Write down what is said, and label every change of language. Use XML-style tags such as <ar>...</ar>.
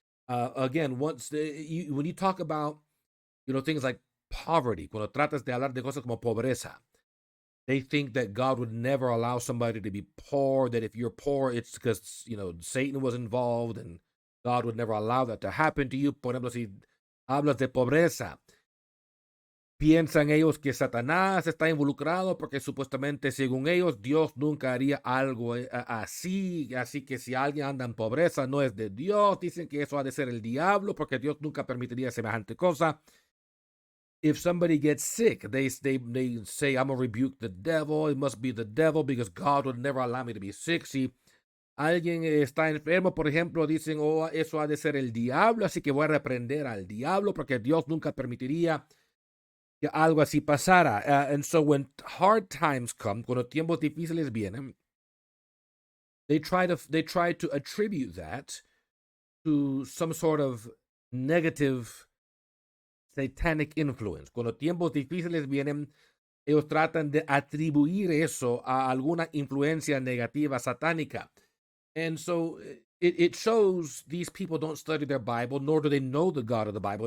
<en>Again, when you talk about, things like poverty,</en> <es>cuando tratas de hablar de cosas como pobreza,</es> <en>they think that God would never allow somebody to be poor, that if you're poor, it's because, Satan was involved and God would never allow that to happen to you.</en> <es>Por ejemplo, si hablas de pobreza, piensan ellos que Satanás está involucrado porque supuestamente, según ellos, Dios nunca haría algo así. Así que si alguien anda en pobreza, no es de Dios. Dicen que eso ha de ser el diablo porque Dios nunca permitiría semejante cosa.</es> <en>If somebody gets sick, they say, I'm going to rebuke the devil. It must be the devil because God would never allow me to be sick.</en> <es>Si alguien está enfermo, por ejemplo, dicen, eso ha de ser el diablo, así que voy a reprender al diablo porque Dios nunca permitiría que algo así pasara.</es> <en>And so when hard times come,</en> <es>cuando tiempos difíciles vienen,</es> <en>they try to attribute that to some sort of negative satanic influence.</en> <es>Cuando tiempos difíciles vienen, ellos tratan de atribuir eso a alguna influencia negativa satánica.</es> <en>And so it shows these people don't study their Bible, nor do they know the God of the Bible.</en>